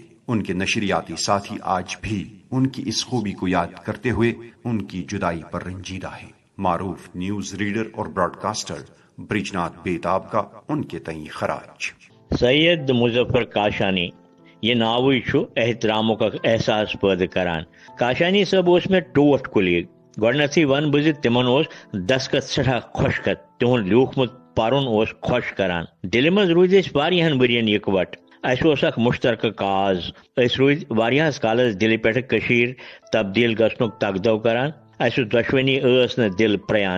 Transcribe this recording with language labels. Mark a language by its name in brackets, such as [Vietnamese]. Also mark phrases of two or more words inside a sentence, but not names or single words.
[Urdu] ان کے نشریاتی ساتھی آج بھی ان کی اس خوبی کو یاد کرتے ہوئے ان کی جدائی پر رنجیدہ ہیں. معروف نیوز ریڈر اور براڈ کاسٹر برج ناتھ بیتاب کا ان کے تئیں خراج. [Kashmiri] سید مظفر کاشانی یہ ناوی چھو احتراموں کا احساس پید کران. کاشانی صاحب اس میں ٹوٹ کلیگ گۄڈنیتھٕے ون بہٕ زِ تِمن اوس دستخط سٮ۪ٹھاہ خۄشخط، تِہُنٛد لیوٗکھمُت پرُن اوس خۄش کران. دِلہِ منٛز روٗدۍ أسۍ واریاہن ؤرین یِکوٹ. اَسہِ اوس اکھ مُشترکہٕ کاز. أسۍ روٗدۍ واریاہس کالس دِلہِ پٮ۪ٹھٕ کٔشیٖر تبدیٖل گژھنُک تگدو کران. اس دشونی ٲس نہٕ دل پریان.